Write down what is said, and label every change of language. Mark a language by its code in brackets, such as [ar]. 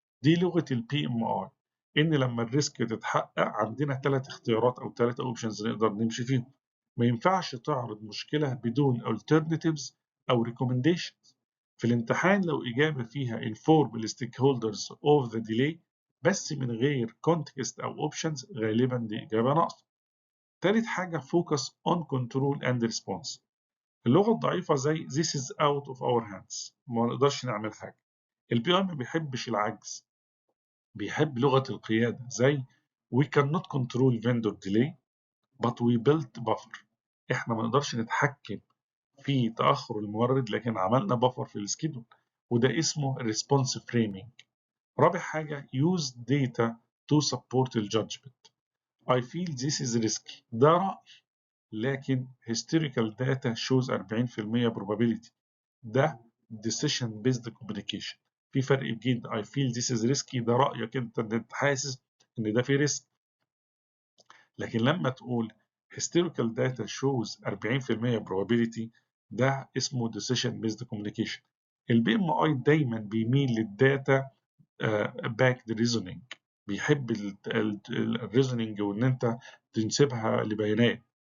[ar] دي لغة البي ام اي، إن لما الريسك تتحقق عندنا 3 اختيارات أو 3 اوبشنز نقدر نمشي فيهم. ما ينفعش تعرض مشكلة بدون alternatives أو recommendations. في الامتحان لو إجابة فيها [en] inform the stakeholders of the delay [ar] بس من غير context أو options غالبا دي إجابة ناقصة. تالت حاجة [en] focus on control and response، [ar] اللغة الضعيفة زي [en] this is out of our hands، [ar] ما نقدرش نعمل حاجة. البي ام ما بيحبش العجز، بيحب لغة القيادة زي [en] we cannot control vendor delay but we built buffer، [ar] احنا ما نقدرش نتحكم في تأخر المورد لكن عملنا بفر في السكيدول، وده اسمه response framing. رابع حاجة [en] use data to support the judgment. I feel this is risky، [ar] ده رأي، لكن [en] historical data shows 40% probability، ده decision based communication. [ar] في فرق بين [en] I feel this is risky [ar] ده رأيك انت حاسس ان ده في ريسك، لكن لما تقول [en] historical data shows 40% probability [ar] ده اسمه [en] decision based communication. [ar] البي ام اي دايما بيميل للداتا باكد ريزونينج، بيحب الريزونينج وان انت تنسبها لبيانات.